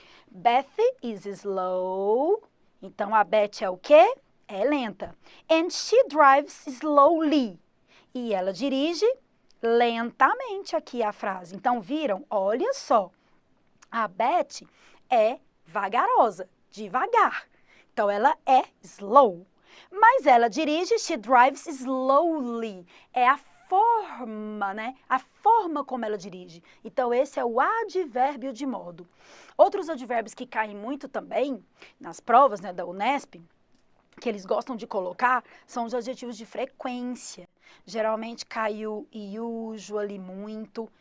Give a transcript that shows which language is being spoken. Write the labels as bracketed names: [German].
[English] Beth is slow. [Portuguese] Então, a Beth é o quê? É lenta. [English] And she drives slowly. [Portuguese] E ela dirige lentamente aqui a frase. Então, viram? Olha só. A Beth é vagarosa, devagar. Então, ela é slow. Mas ela dirige, [English] she drives slowly. [Portuguese] É a forma, né? A forma como ela dirige. Então, esse é o advérbio de modo. Outros advérbios que caem muito também nas provas, né, da Unesp, que eles gostam de colocar, são os adjetivos de frequência. Geralmente cai o usually muito.